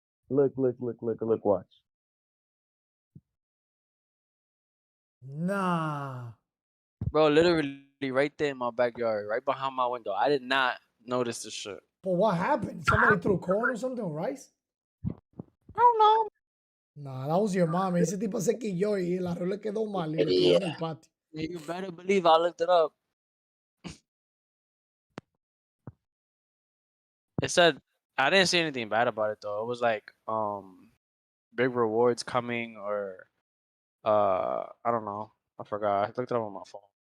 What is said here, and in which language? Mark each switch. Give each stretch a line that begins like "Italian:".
English: Look, watch. Nah. Bro, literally right there in my backyard, right behind my window. I did not notice this shit. But what happened? Somebody threw corn or something, or rice? I don't know. Nah, that was your mom.
Spanish: Ese tipo se quilló y el arroz le quedó mal y lo tiró en el patio.
English: You better believe I looked it up. It said I didn't see anything bad about it though. It was like big rewards coming or I don't know. I forgot. I looked it up on my phone.